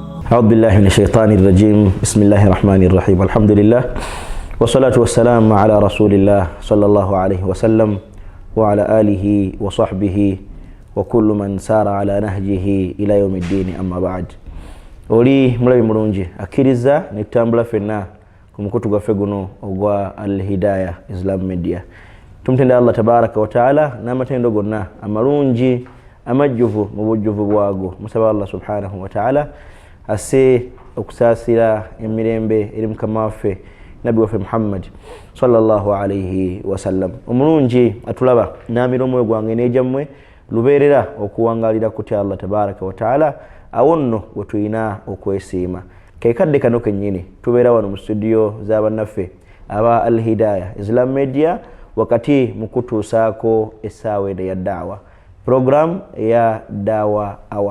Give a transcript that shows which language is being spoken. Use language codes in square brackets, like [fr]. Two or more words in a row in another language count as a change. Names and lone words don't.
[ar] أعوذ بالله من الشيطان الرجيم بسم الله الرحمن الرحيم الحمد لله والصلاة والسلام على رسول الله صلى الله عليه وسلم وعلى آله وصحبه وكل من سار على نهجه إلى يوم الدين أما بعد [lg] oli mulabi mulungi akkiriza netambula fenna ku mukutu gwaffe guno ogwa Al-Hidayah Islam Media. Tumutenda Allah [ar] تبارك وتعالى [lg] n'amatendo gonna amalungi amajjuvu mu bujjuvu bwago. Musaba Allah [ar] سبحانه وتعالى [lg] ase okusasira emirembe eri mukama waffe Nabi waffe Muhammad [ar] صلى الله عليه وسلم. [lg] Omulungi atulaba n'amiromo gwange n'ejammwe lubeerera okuwangalira kutya Allah [ar] تبارك وتعالى [lg] awonno wetuyina okwesiima. Kekadde kano kennyini tubeera wano mu studio z'abannaffe aba Al-Hidayah Islam Media wakati mukutuusaako essaawa eno ya daawa program ya daawa awa.